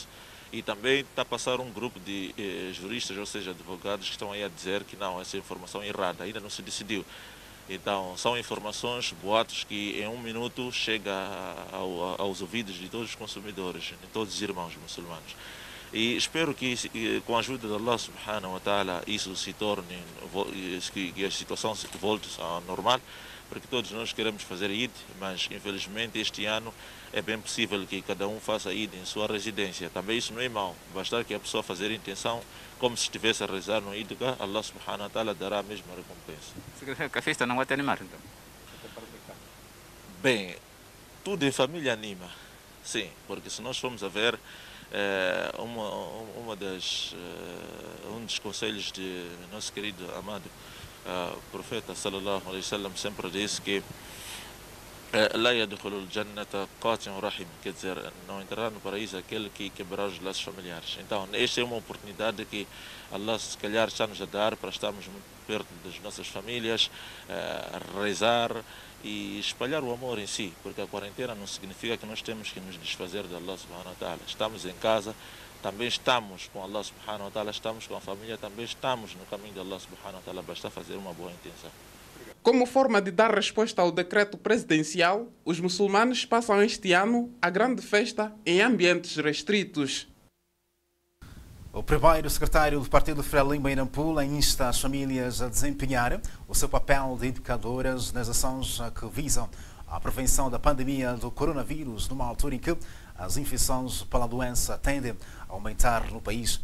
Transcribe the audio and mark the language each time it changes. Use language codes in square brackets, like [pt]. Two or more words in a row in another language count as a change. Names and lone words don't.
[pt] E também está a passar um grupo de juristas, ou seja, advogados, que estão aí a dizer que não, essa informação é errada, ainda não se decidiu. Então, são informações, boatos que em um minuto chega aos ouvidos de todos os consumidores, de todos os irmãos muçulmanos. E espero que, com a ajuda de [ar] الله سبحانه وتعالى, [pt] isso se torne, que a situação volte ao normal, porque todos nós queremos fazer Eid, mas infelizmente este ano é bem possível que cada um faça Eid em sua residência. Também isso não é mau, bastar que a pessoa fazer intenção, como se estivesse a rezar no Eid, [ar] الله سبحانه وتعالى [pt] dará a mesma recompensa. Que a festa não vai te animar, então? Bem, tudo em família anima, sim, porque se nós formos a ver, um dos conselhos de nosso querido amado profeta [ar] صلى الله عليه وسلم [pt] sempre disse que [ar] لا يدخل الجنة قاطع رحم, [pt] quer dizer, não entrará no paraíso aquele que quebrar os laços familiares. Então, esta é uma oportunidade que Allah se calhar está nos a dar para estarmos muito perto das nossas famílias, rezar e espalhar o amor em si, porque a quarentena não significa que nós temos que nos desfazer de [ar] الله سبحانه وتعالى. [pt] Estamos em casa, também estamos com [ar] الله سبحانه وتعالى, [pt] estamos com a família, também estamos no caminho de [ar] الله سبحانه وتعالى, [pt] basta fazer uma boa intenção. Como forma de dar resposta ao decreto presidencial, os muçulmanos passam este ano a grande festa em ambientes restritos. O primeiro secretário do Partido Frelimo em Nampula insta as famílias a desempenhar o seu papel de educadoras nas ações que visam a prevenção da pandemia do coronavírus, numa altura em que as infecções pela doença tendem a aumentar no país.